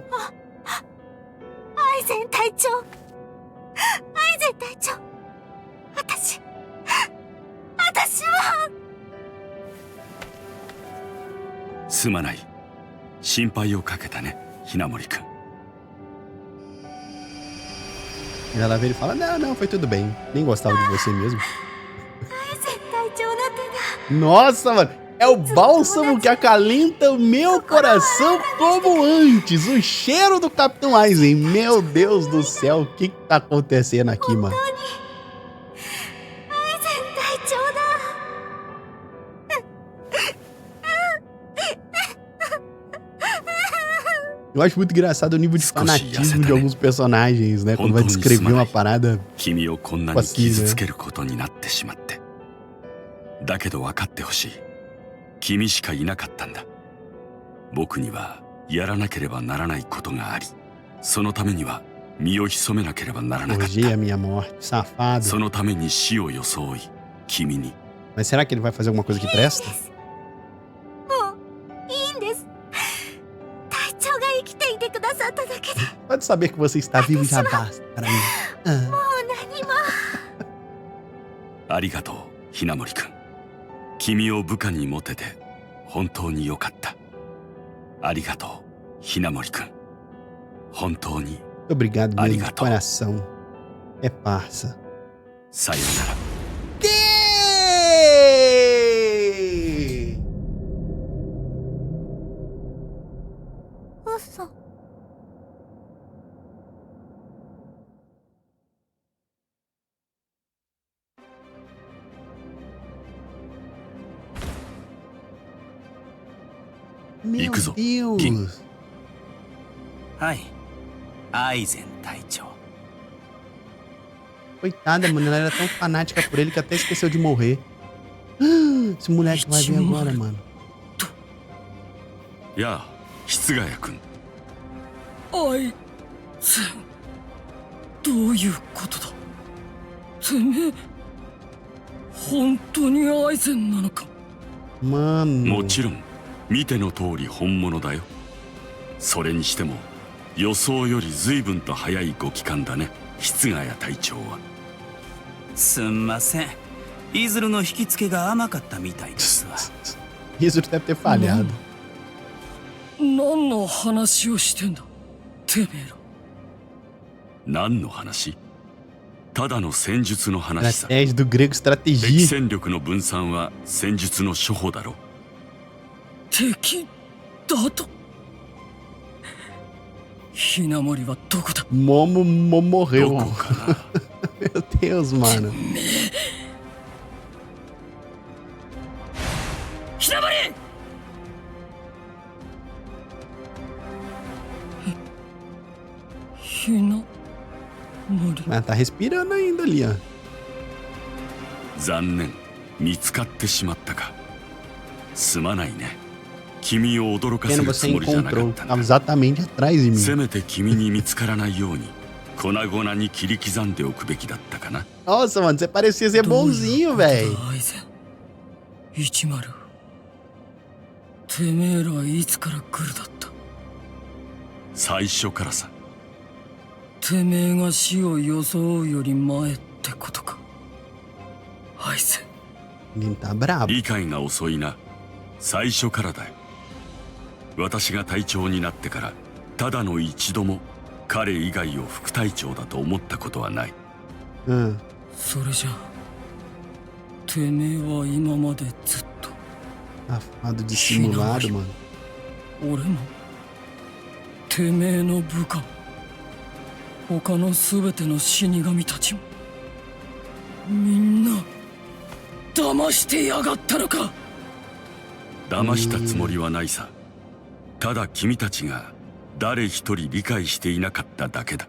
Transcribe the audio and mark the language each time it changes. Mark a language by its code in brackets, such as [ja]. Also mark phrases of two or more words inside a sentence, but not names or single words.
[ja] アイゼン隊長、アイゼン隊長、私は。すまない、心配をかけたねひなもりくん。 [pt] Ela vê ele e fala: Não, não, foi tudo bem. Nem gostava de você mesmo. [ja] アイゼン隊長の手が。 [pt] Nossa, mano. É o bálsamo que acalenta o meu coração como antes. O cheiro do Capitão Aizen. Meu Deus do céu. O que tá acontecendo aqui, mano? [ja] アイゼン隊長だ。 [pt] Eu acho muito engraçado o nível de fanatismo de alguns personagens, né? Quando vai descrever uma parada. [ja] 君をこんなに傷つけることになってしまって。だけど分かってほしい。君しかいなかったんだ。僕にはやらなければならないことがあり、そのためには身を潜めなければならなかっ [pt] Hoje [ja] た。 [pt] a minha morte, safado. [ja] そのために死を装い、君に。 [pt] Mas será que ele vai fazer alguma coisa que presta? [ja] もういいんです。隊長が生きていてくださっただけで。 [pt] Pode saber que você está vivo já basta para mim. [ja] もう何も。ありがとう、ひなもりくん。君を部下に持てて本当によかった。ありがとう、ひなもりくん。本当に。 [pt] Obrigado mesmo, de Arigato. coração. É parça. [ja] さよなら。嘘。 [pt] Meu [ja] Ikuzo. [pt] Deus. [ja] はい、アイゼン隊長。 [pt] Coitada, mano. Ela era tão fanática por ele que até esqueceu de morrer. Esse moleque vai ver agora, mano. [ja] やあ、室ヶ谷くん。アイゼン、どういうことだ。てめえ本当にアイゼンなのか。 [pt] Mano. [ja] もちろん見ての通り本物だよ。それにしても予想より随分と早いご帰還だね、室ヶ谷隊長は。すんません、イズルの引き付けが甘かったみたいですわ。 [pt] Isso deve ter falhado. [ja] 何の話をしてんだてめえら。何の話？ただの戦術の話さ。 [pt] Estratégia do grego [ja] 敵 [pt] estratégia. [ja] 戦力の分散は戦術の処方だろ。敵だと。ひなもりはどこだ。 [pt] Momo [ja] ど [pt] morreu. [ja] こかな。 [pt] Meu Deus, mano. [ja] ひなもり。ひなもり。 [pt] Mas tá respirando ainda ali, ó. [ja] 残念、見つかってしまったか。すまないね。君を驚かせ [pt] Pena, [ja] る [pt] você [ja] つもりじゃなか [pt] encontrou. [ja] ったんだ [pt] Tava。exatamente atrás de [ja] せ [pt] mim. [ja] めて君に見つからないように粉々に切り刻んでおくべきだったかな。 [pt] Nossa, mano, você parecia ser bonzinho, velho. [ja] アイゼン10。てめえらいつからグルだった。最初からさ。てめえが死を装うより前ってことか。アイゼン。 [pt] Ele tá brabo. [ja] 理解が遅いな。最初からだよ。私が隊長になってからただの一度も彼以外を副隊長だと思ったことはない。それじゃあてめえは今までずっと [pt] Safado dissimulado, mano. [ja] 俺もてめえの部下、他の全ての死神たちもみんな騙してやがったのか。騙したつもりはないさ。ただ君たちが誰一人理解していなかっただけだ。